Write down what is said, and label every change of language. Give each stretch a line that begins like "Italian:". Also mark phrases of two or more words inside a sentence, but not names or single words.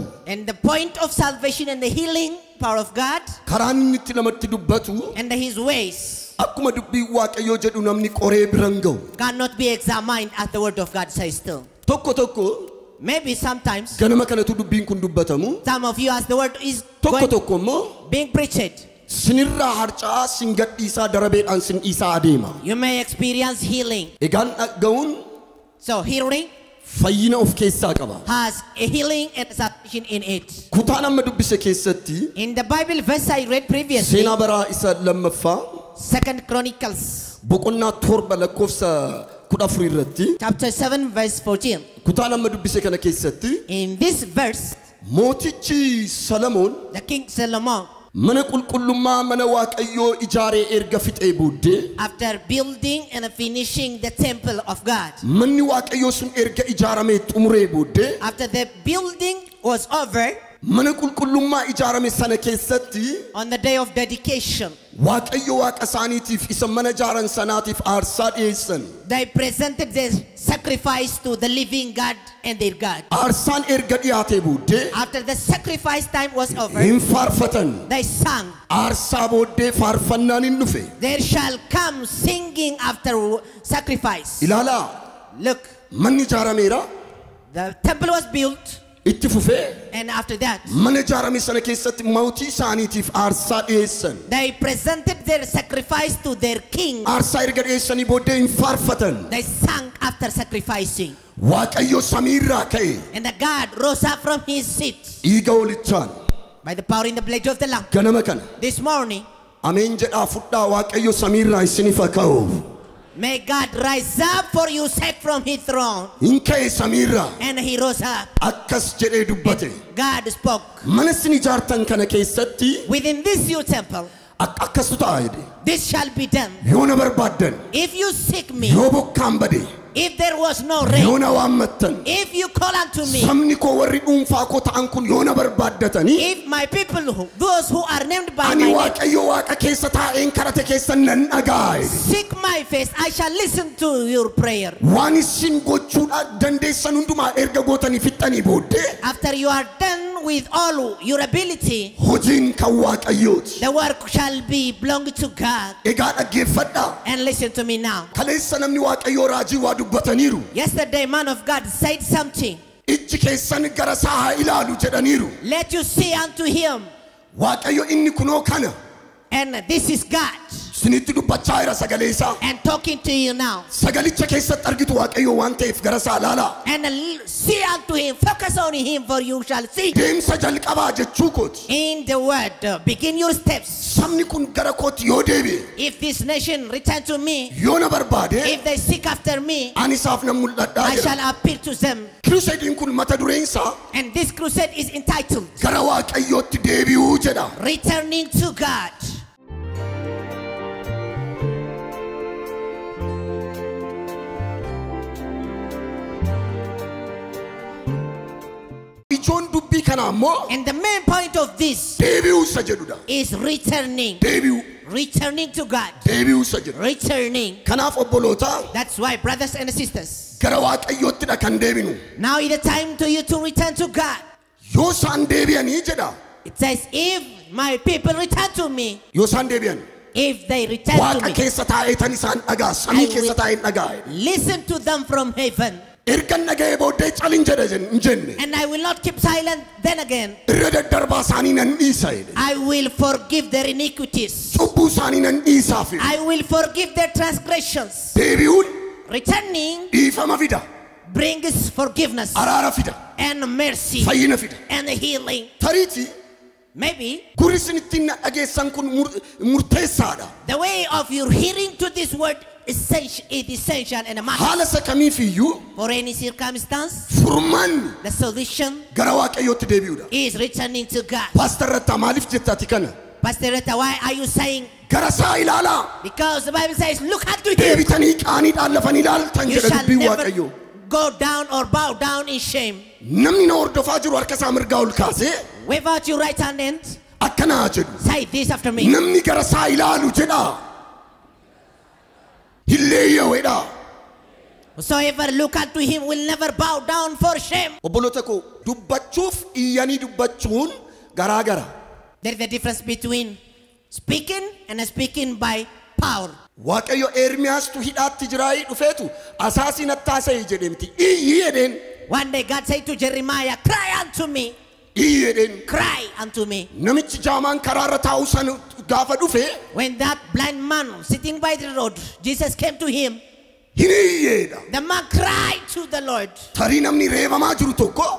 English: And the point of salvation and the healing power of God
Oromo: karaan inni itti namatti dubbatu
English: and His ways
Oromo: akkuma dubbii Waaqayyoo jedhu namni qoree biran ga'u
English: cannot be examined as the Word of God says still.
Oromo: tokko
English: Maybe sometimes
Oromo: ganama kanatu dubbiin kun dubbatamu
English: some of you as the Word is
Oromo: tokko immoo
English: being preached,
Oromo: sinirraa harca'aa sin gadhiisaa darabeedhaan sin dhiisaa adeema
English: you may experience healing.
Oromo: egaan dhaga'uun
English: So hearing
Oromo: fayyina of keessaa qaba.
English: has a healing and salvation in it.
Oromo: Kutaan amma dubbise keessatti
English: In the Bible verse I read previously,
Oromo: seenaa baraa isa lammaffaa
English: 2 Chronicles
Oromo: boqonnaa 7 lakkoofsa 14 irratti
English: chapter 7 verse 14.
Oromo: kutaan amma dubbise kana keessatti
English: In this verse,
Oromo: mootichi Salomoon
English: the King Solomon,
Oromo: mana qulqullummaa mana Waaqayyoo ijaaree erga fixee booddee
English: after building and finishing the temple of God,
Oromo: manni Waaqayyoo sun erga ijaaramee xumuree booddee
English: after the building was over,
Oromo: mana qulqullummaa ijaarame sana keessatti
English: on the day of dedication,
Oromo: Waaqayyo Waaqa isaaniitiif isa mana ijaaran sanaatiif aarsaa dhiyeessan.
English: they presented their sacrifice to the living God and their God.
Oromo: Aarsaan erga dhiyaatee booddee
English: After the sacrifice time was over,
Oromo: hin faarfatan.
English: they sang,
Oromo: Aarsaa booddee faarfannaan hin dhufe.
English: there shall come singing after sacrifice.
Oromo: Ilaalaa
English: Look,
Oromo: manni ijaarameera
English: the temple was built,
Oromo: itti fufee
English: and after that,
Oromo: mana ijaarame sana keessatti mootii isaaniitiif aarsaa dhiyeessan.
English: they presented their sacrifice to their king.
Oromo: Aarsaa erga dhiyeessanii booddee hin faarfatan.
English: They sang after sacrificing.
Oromo: Waaqayyo samiirraa ka'e
English: And the God rose up from his seat
Oromo: dhiiga holichaan
English: by the power in the blood of the Lamb.
Oromo: ganama kana
English: This morning,
Oromo: ameen jedhaa fudhaa Waaqayyo samiirraa isiniif haa ka'u.
English: may God rise up for you, set from his throne.
Oromo: Hin ka'e samiirraa
English: And he rose up.
Oromo: akkas jedhee dubbate.
English: God spoke.
Oromo: Mana isin ijaartan kana keessatti
English: Within this new temple,
Oromo: akkastu ta'a jedhe.
English: this shall be done.
Oromo: Yoo na barbaaddan,
English: If you seek me,
Oromo: yoo bokkaan bade,
English: if there was no
Oromo: yoo
English: rain,
Oromo: na waammattan,
English: if you call unto me,
Oromo: sabni koo warri dhuunfaa koo ta'an kun yoo na barbaaddatanii,
English: if my people, those who are named by
Oromo: ani
English: my name,
Oromo: Waaqayyo Waaqa keessa taa'een kadhate keessan nan dhaga'a jedhe.
English: seek my face, I shall listen to your prayer.
Oromo: Waan isin gochuudha dandeessan hundumaa erga gootanii fixxanii booddee
English: After you are done with all your ability,
Oromo: hojiin kan Waaqayyooti.
English: the work shall be belong to God.
Oromo: Egaa dhaggeeffadhaa.
English: And listen to me now.
Oromo: Kaleessa namni Waaqayyoo raajii waa dubbataniiru.
English: Yesterday, man of God said something.
Oromo: Ijji keessan gara isaa haa ilaalu jedhaniiru.
English: Let you see unto him.
Oromo: Waaqayyo inni kunoo kana.
English: And this is God.
Oromo: Isinitti dubbachaa jira sagalee isaa.
English: And talking to you now.
Oromo: Sagalicha keessatti argitu Waaqayyo waan ta'eef gara isaa ilaalaa.
English: And see unto him. Focus on him, for you shall see.
Oromo: Deemsa jalqabaa jechuu kooti.
English: In the word, begin your steps.
Oromo: Sabni kun gara kooti yoo deebi'e.
English: If this nation return to me,
Oromo: Yoo na barbaade.
English: if they seek after me,
Oromo: Ani isaaf nan mul'adhaa
English: I
Oromo: jedha.
English: shall appeal to them.
Oromo: Crusadiin kun mata dureen isaa
English: And this crusade is entitled
Oromo: gara Waaqayyootti deebi'uu jedha.
English: Returning to God.
Oromo: Ijoon dubbii kana ammoo
English: And the main point of this
Oromo: deebi'uu isa jedhudha.
English: is returning.
Oromo: Deebi'uu.
English: Returning to God.
Oromo: Deebi'uu isa jedhu.
English: Returning.
Oromo: Kanaaf obbolootaa
English: That's why, brothers and sisters,
Oromo: gara Waaqayyoottidha kan deebinu.
English: now is the time to you to return to God.
Oromo: Yoo isaan deebi'anii jedha.
English: It says, if my people return to me,
Oromo: Yoo isaan deebi'an.
English: if they return to
Oromo: Waaqa
English: me,
Oromo: keessa taa'eetan isaan dhagaa. Samii keessa taa'een dhagaa.
English: listen to them from heaven.
Oromo: Ergan dhaga'ee booddee calin jedha hin jenne.
English: And I will not keep silent then again.
Oromo: Irra daddarbaa isaanii nan dhiisa jedhe.
English: I will forgive their iniquities.
Oromo: Cubbuu isaanii nan dhiisaaf jedhe.
English: I will forgive their transgressions.
Oromo: Deebi'uun
English: Returning
Oromo: dhiifama fida.
English: brings forgiveness
Oromo: Araara fida.
English: and mercy
Oromo: Fayyina fida.
English: and healing.
Oromo: Tariitii
English: Maybe
Oromo: gurri isin ittiin na dhageessan kun murteessaadha.
English: the way of your hearing to this word is essential and a matter
Oromo: Haala isa kamiifiyyuu
English: for any circumstance.
Oromo: furmaanni
English: The solution
Oromo: gara Waaqayyootti deebi'uudha.
English: is returning to God.
Oromo: Paastar Rattaa maaliif jettaati kana?
English: Pastor Retta, why are you saying?
Oromo: Gara isaa ilaalaa.
English: Because the Bible says, look unto him.
Oromo: Deebitanii qaaniidhaan lafanii ilaaltan
English: You
Oromo: jedha
English: shall
Oromo: dubbiin
English: never
Oromo: Waaqayyoo.
English: go down or bow down in shame.
Oromo: Namni na hordofaa jiru harka isaa mirgaa ol kaasee
English: Wave out your right hand and
Oromo: akkanaa jedhu.
English: say this after me.
Oromo: Namni gara isaa ilaalu jedha. Hilleeyyaweedha.
English: Whosoever look unto him will never bow down for shame.
Oromo: Obboloota koo dubbachuuf iyyanii dubbachuun garaa gara.
English: There is a difference between speaking and speaking by power.
Oromo: Waaqayyo Ermiyaastu hidhaatti jiraayii dhufeetu asaasiin attaasa'e jedhe miti. Iyyi jedheen.
English: One day God said to Jeremiah, cry unto me.
Oromo: Iyyi jedheen.
English: Cry unto me.
Oromo: Namichi jaamaan karaarra taa'u sana gaafa dhufe
English: When that blind man sitting by the road, Jesus came to him. The man cried to the Lord.
Oromo: Tarii namni reebamaa jiru tokko